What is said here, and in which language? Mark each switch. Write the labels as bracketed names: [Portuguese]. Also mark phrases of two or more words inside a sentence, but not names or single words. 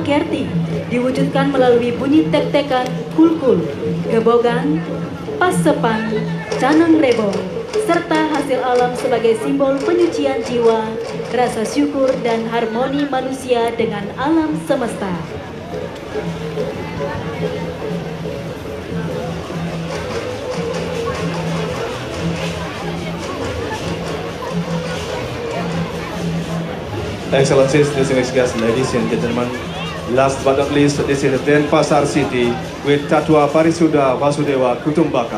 [Indonesian] Kerti diwujudkan melalui bunyi tek-tekan, kulkul, gebogan, pasepan, canang rebong, serta hasil alam sebagai simbol penyucian jiwa, rasa syukur dan harmoni manusia dengan alam semesta. [English] Excellencies, distinguished guests, ladies and gentlemen, last but not least, this is Denpasar City with Tattwa Parisuddha Wasudewa Kutumbakam.